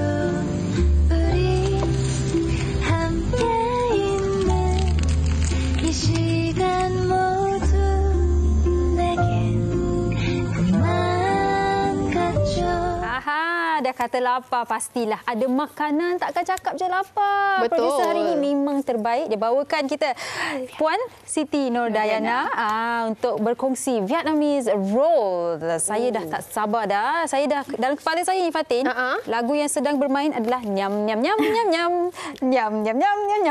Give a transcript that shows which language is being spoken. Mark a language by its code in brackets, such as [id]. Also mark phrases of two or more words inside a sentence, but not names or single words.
[ko] 우리 함께 있는 이 시간 모두 내겐 꿈만 같죠. [ms] Dah kata lapar, pastilah ada makanan, takkan cakap je lapar. Betul. Produser hari ini memang terbaik. Dia bawakan kita Puan Siti Nordayana untuk berkongsi [en] Vietnamese roll. [ms] Saya dah tak sabar dah. Saya dah dalam kepala saya ni Fatin, lagu yang sedang bermain adalah nyam nyam nyam nyam nyam nyam nyam nyam nyam nyam.